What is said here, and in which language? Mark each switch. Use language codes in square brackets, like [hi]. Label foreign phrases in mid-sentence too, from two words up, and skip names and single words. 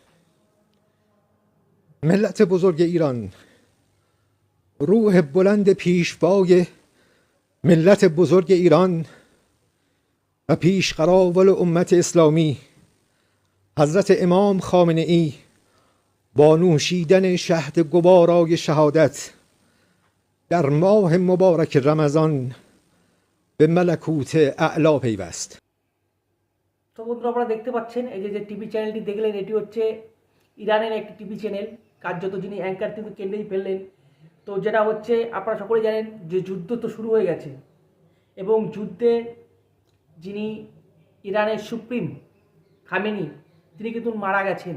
[fa] ملت بزرگ ایران، روح بلند پیشوای ملت بزرگ ایران و پیشقراول امت اسلامی حضرت امام خامنه ای با نوشیدن شهد گوارای شهادت در ماه مبارک رمضان به ملکوت اعلا پیوست। [bn] তো বন্ধুরা, আপনারা দেখতে পাচ্ছেন এই যে টিভি চ্যানেলটি দেখলেন, এটি হচ্ছে ইরানের একটি টিভি চ্যানেল। কার্যত যিনি অ্যাঙ্কার কিন্তু কেন্দ্রেই ফেললেন। তো যেটা হচ্ছে, আপনারা সকলেই জানেন যে যুদ্ধ তো শুরু হয়ে গেছে এবং যুদ্ধে যিনি ইরানের সুপ্রিম খামেনি, তিনি কিন্তু মারা গেছেন।